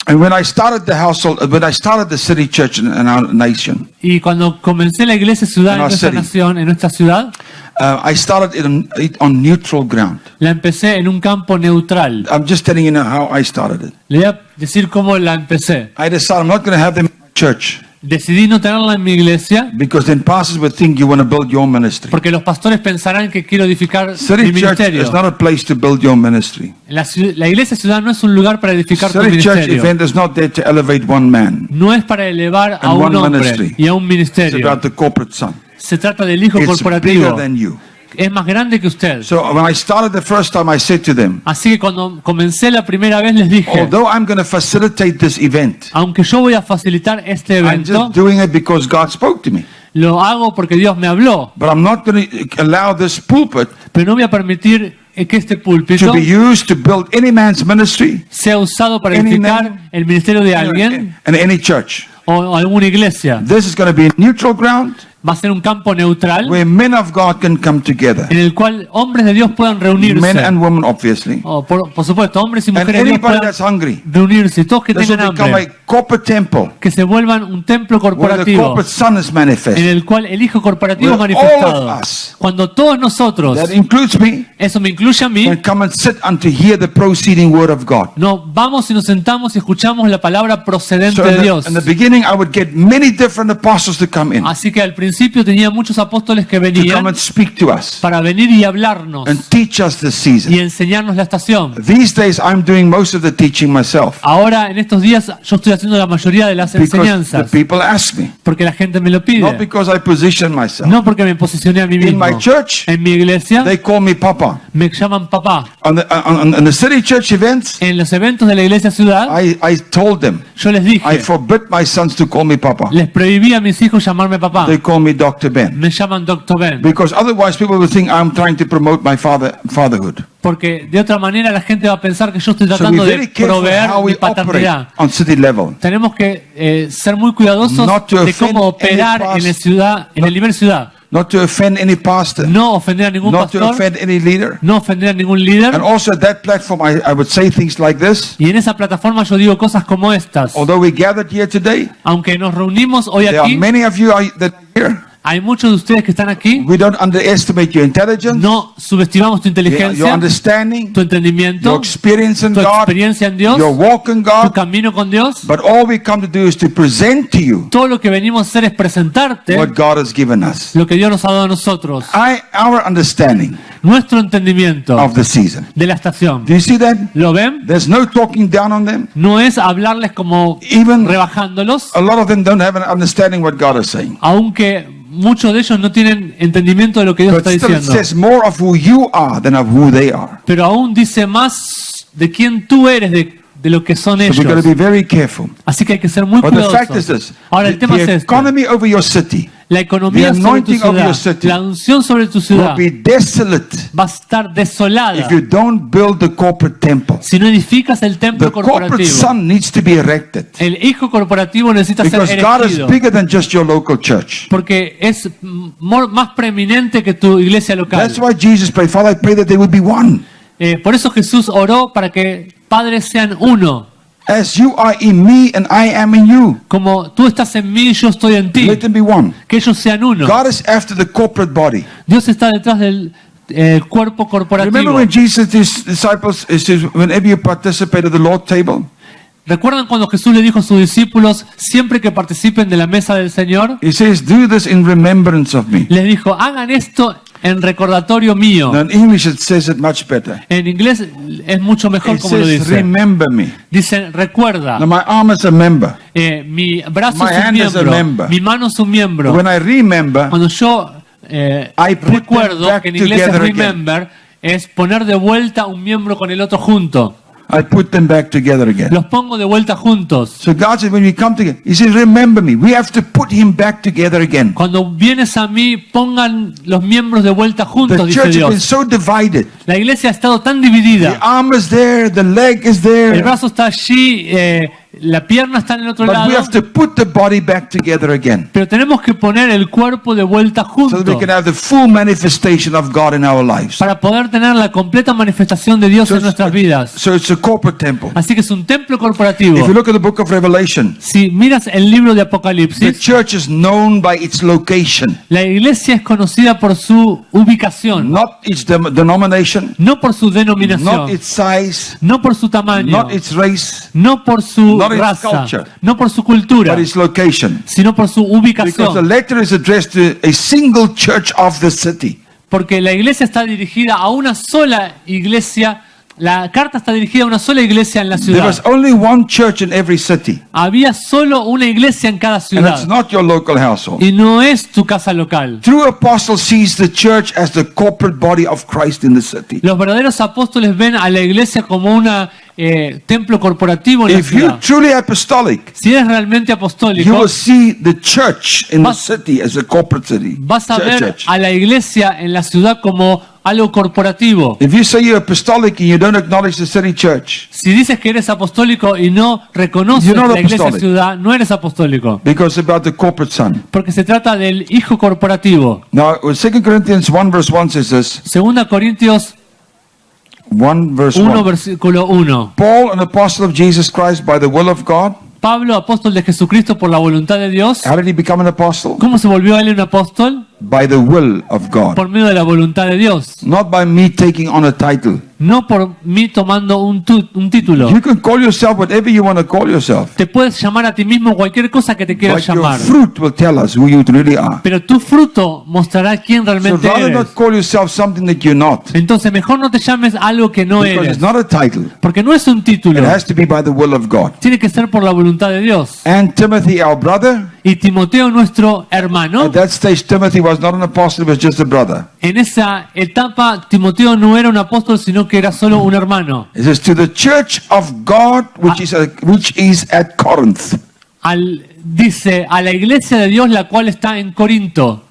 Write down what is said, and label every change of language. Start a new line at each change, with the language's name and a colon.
English: And when I started the city church in our nation,
Spanish: Y cuando comencé la iglesia ciudad
English: In
Spanish: en
English: our
Spanish: nuestra
English: city.
Spanish: nación, en nuestra ciudad,
English: I started it on neutral ground.
Spanish: la empecé en un campo neutral.
English: I'm just telling you now how I started it.
Spanish: Le voy a decir cómo la empecé.
English: I decided I'm not going to have them in church
Spanish: Decidí no tenerla en mi iglesia
English: because then pastors would think you want to build your ministry.
Spanish: porque los pastores pensarán que quiero edificar mi
English: City church
Spanish: ministerio.
English: is not a place to build your ministry.
Spanish: La iglesia ciudad no es un lugar para edificar tu
English: City church
Spanish: ministerio.
English: event is not there to elevate one man.
Spanish: No es para elevar a
English: And
Spanish: un
English: one
Spanish: hombre
English: ministry.
Spanish: y a un
English: It's
Spanish: ministerio.
English: about the corporate son.
Spanish: Se trata del hijo
English: It's bigger
Spanish: corporativo.
English: than you.
Spanish: es más grande que usted.
English: So when I started the first time, I said to them,
Spanish: Así que cuando comencé la primera vez les dije,
English: although I'm going to facilitate this event,
Spanish: aunque yo voy a facilitar este
English: I'm
Spanish: evento,
English: just doing it because God spoke to me.
Spanish: lo hago porque Dios me habló,
English: But I'm not going to allow this pulpit
Spanish: pero no voy a permitir que este
English: to
Spanish: púlpito
English: be used to build any man's ministry
Spanish: sea usado para
English: Any
Spanish: edificar
English: name,
Spanish: el ministerio de alguien
English: and any church.
Spanish: o alguna iglesia.
English: This is going to be a neutral ground
Spanish: Va a ser un campo neutral
English: where men of God can come together.
Spanish: en el cual hombres de Dios puedan
English: Men
Spanish: reunirse.
English: and women, obviously.
Spanish: Por supuesto, hombres y
English: And
Spanish: mujeres de Dios
English: anybody
Spanish: puedan
English: that's hungry.
Spanish: reunirse, y todos que
English: This will
Spanish: tengan
English: become
Spanish: hambre,
English: a corporate temple
Spanish: que se vuelvan un templo
English: where the
Spanish: corporativo
English: corporate son is
Spanish: en
English: manifest.
Spanish: el cual el Hijo corporativo es
English: Where
Spanish: manifestado.
English: all of us,
Spanish: Cuando todos nosotros,
English: that includes me,
Spanish: eso me incluye a mí,
English: can come and sit and to hear the proceeding word of God.
Spanish: no vamos y nos sentamos y escuchamos la palabra procedente
English: So
Spanish: de Dios.
English: in the beginning, I would get many different apostles to come in,
Spanish: Así que al principio tenía muchos apóstoles que
English: to come
Spanish: venían
English: and speak to us
Spanish: para venir y hablarnos
English: and teach us the season.
Spanish: y enseñarnos la estación.
English: These days, I'm doing most of the teaching myself
Spanish: Ahora, en estos días, yo estoy haciendo la mayoría de las
English: because the
Spanish: enseñanzas
English: people ask me,
Spanish: porque la gente me lo
English: not
Spanish: pide.
English: because I position myself.
Spanish: No porque me posicioné a mí
English: In
Spanish: mismo.
English: my church,
Spanish: En mi iglesia
English: they call me Papa.
Spanish: me llaman papá.
English: On the city church events,
Spanish: En los eventos de la iglesia ciudad,
English: I told them,
Spanish: yo les
English: I
Spanish: dije,
English: forbid my sons to call me Papa.
Spanish: les prohibí a mis hijos llamarme papá.
English: They call me Dr. Ben.
Spanish: Me llaman Dr. Ben.
English: Because otherwise people will think I'm trying to promote my fatherhood.
Spanish: Porque de otra manera la gente va a pensar que yo estoy
English: So
Spanish: tratando
English: be
Spanish: de
English: very careful
Spanish: proveer
English: how
Spanish: mi
English: we operate
Spanish: paternidad.
English: on city level.
Spanish: Tenemos que ser muy cuidadosos
English: Not to
Spanish: de
English: offend
Spanish: cómo operar
English: any
Spanish: en el ciudad, en el nivel ciudad.
English: Not to offend any pastor.
Spanish: No ofender a ningún
English: Not to
Spanish: pastor,
English: offend any leader.
Spanish: no ofender a ningún líder.
English: And also at that platform I would say things like this.
Spanish: Y en esa plataforma yo digo cosas como estas.
English: Although we gathered here today,
Spanish: Aunque nos reunimos hoy
English: there are
Spanish: aquí,
English: many of you that are here.
Spanish: hay muchos de ustedes que están aquí.
English: We don't underestimate your intelligence,
Spanish: No subestimamos tu
English: your
Spanish: inteligencia,
English: understanding,
Spanish: tu entendimiento,
English: your experience in
Spanish: tu
English: God,
Spanish: experiencia en Dios,
English: your walk in
Spanish: tu
English: God.
Spanish: camino con Dios.
English: But all we come to do is to present to you
Spanish: Todo lo que venimos a hacer es presentarte
English: what God has given us.
Spanish: lo que Dios nos ha dado a nosotros,
English: Our understanding
Spanish: nuestro entendimiento
English: of the season.
Spanish: de la estación.
English: Do you see that?
Spanish: ¿Lo ven?
English: There's no talking down on them.
Spanish: No es hablarles como
English: Even
Spanish: rebajándolos,
English: a lot of them don't have an understanding what God is saying.
Spanish: aunque muchos de ellos no tienen entendimiento de lo que Dios
English: But
Spanish: está
English: still it
Spanish: diciendo.
English: says more of who you are than of who they are.
Spanish: Pero aún dice más de quién tú eres, de lo que son
English: So we've got to
Spanish: ellos.
English: be very careful.
Spanish: Así que hay que ser muy
English: But the fact is
Spanish: cuidadosos.
English: this,
Spanish: Ahora, el tema es
English: the
Spanish: este.
English: economy over your city
Spanish: La economía
English: the
Spanish: sobre tu
English: anointing of your
Spanish: ciudad,
English: city
Spanish: la unción sobre tu
English: will
Spanish: ciudad
English: be desolate
Spanish: va a estar desolada
English: if you don't build the corporate temple.
Spanish: si no edificas el templo
English: The corporate
Spanish: corporativo.
English: son needs to be erected
Spanish: El hijo corporativo necesita ser
English: because God is
Spanish: erigido
English: bigger than just your local church.
Spanish: porque es más preeminente que tu iglesia local.
English: That's why Jesus prayed, Father, I pray that they would be one.
Spanish: Por eso Jesús oró para que padres sean uno.
English: As you are in me and I am in you,
Spanish: Como tú estás en mí y yo estoy en ti.
English: let them be one.
Spanish: Que ellos sean uno.
English: God is after the corporate body.
Spanish: Dios está detrás del cuerpo
English: Remember
Spanish: corporativo.
English: when Jesus, his disciples, he says, whenever you participate at the Lord's table,
Spanish: ¿Recuerdan cuando Jesús le dijo a sus discípulos, siempre que participen de la mesa del Señor?
English: he says, do this in remembrance of me.
Spanish: Les dijo, hagan esto en recordatorio mío.
English: Now in English it says it much better.
Spanish: En inglés es mucho mejor
English: It
Spanish: como lo
English: says,
Spanish: dice.
English: remember me.
Spanish: Dice, recuerda,
English: Now my arm is a member.
Spanish: mi brazo
English: My
Spanish: es un
English: hand is a
Spanish: miembro,
English: member.
Spanish: mi mano es un miembro.
English: When I remember,
Spanish: Cuando yo
English: I put them
Spanish: recuerdo,
English: back
Spanish: que en inglés es
English: together again.
Spanish: remember, es poner de vuelta un miembro con el otro junto.
English: I put them back together again.
Spanish: Los pongo de vuelta juntos.
English: So God said, when we come together, he says, remember me. We have to put him back together again.
Spanish: Cuando vienes a mí, pongan los miembros de vuelta juntos,
English: The
Spanish: dice
English: church has been
Spanish: Dios.
English: so divided.
Spanish: La iglesia ha estado tan
English: The
Spanish: dividida.
English: arm is there, the leg is
Spanish: El
English: there.
Spanish: brazo está allí, la pierna está en el otro
English: But we
Spanish: lado.
English: have to put the body back together again
Spanish: Pero tenemos que poner el cuerpo de vuelta
English: so that we
Spanish: junto
English: can have the full manifestation of God in our lives.
Spanish: para poder tener la completa manifestación de Dios en nuestras vidas.
English: So it's a corporate temple.
Spanish: Así que es un templo
English: If you
Spanish: corporativo.
English: look at the book of Revelation,
Spanish: Si miras el libro de
English: the
Spanish: Apocalipsis,
English: church is known by its location,
Spanish: la iglesia es conocida por su ubicación,
English: not its denomination,
Spanish: no por su
English: not
Spanish: denominación,
English: its size,
Spanish: no por su tamaño,
English: not its race,
Spanish: no por su
English: not its
Spanish: raza,
English: culture,
Spanish: no por su cultura,
English: but its location.
Spanish: sino por su
English: Because the
Spanish: ubicación.
English: letter is addressed to a single church of the city.
Spanish: Porque la iglesia está dirigida a una sola iglesia La carta está dirigida a una sola iglesia en la
English: There
Spanish: ciudad.
English: was only one church in every city.
Spanish: Había solo una iglesia en cada
English: And
Spanish: ciudad.
English: it's not your local household.
Spanish: Y no es tu casa local.
English: True apostle sees the church as the corporate body of Christ in the city.
Spanish: Los verdaderos apóstoles ven a la iglesia como un templo corporativo en la
English: If you're
Spanish: ciudad.
English: truly apostolic,
Spanish: Si eres realmente
English: you
Spanish: apostólico,
English: will see the church in the
Spanish: Vas-
English: city as a corporate city.
Spanish: vas a ver
English: Church.
Spanish: a la iglesia en la ciudad como algo corporativo.
English: If you say you're apostolic and you don't acknowledge the city church,
Spanish: Si dices que eres apostólico y no reconoces
English: You're not
Spanish: la iglesia
English: apostolic.
Spanish: ciudad, no eres apostólico.
English: because it's about the corporate son.
Spanish: Porque se trata del hijo corporativo.
English: Now, 2 Corinthians 1 verse 1 says this.
Spanish: 2 Corintios
English: 1 verse 1, 1.
Spanish: versículo 1.
English: Paul, an apostle of Jesus Christ by the will of God.
Spanish: Pablo, apóstol de Jesucristo por la voluntad de Dios.
English: How did he become an apostle?
Spanish: ¿Cómo se volvió él un apóstol?
English: By the will of God.
Spanish: Por medio de la voluntad de Dios.
English: Not by me taking on a title.
Spanish: No por mí tomando un título.
English: You can call yourself whatever you want to call yourself.
Spanish: Te puedes llamar a ti mismo cualquier cosa que te quieras
English: But your
Spanish: llamar.
English: fruit will tell us who you really are.
Spanish: Pero tu fruto mostrará quién
English: So
Spanish: realmente
English: rather
Spanish: eres.
English: not call yourself something that you're not.
Spanish: Entonces mejor no te llames algo que no
English: Because
Spanish: eres.
English: it's not a title.
Spanish: Porque no es un título.
English: It has to be by the will of God.
Spanish: Tiene que ser por la voluntad de Dios.
English: And Timothy, our brother,
Spanish: Y Timoteo, nuestro hermano,
English: at that stage Timothy was not an apostle, he was just a brother.
Spanish: en esa etapa Timoteo no era un apóstol, sino que era solo un hermano.
English: It says to the church of God which is at Corinth.
Spanish: Dice a la iglesia de Dios la cual está en Corinto,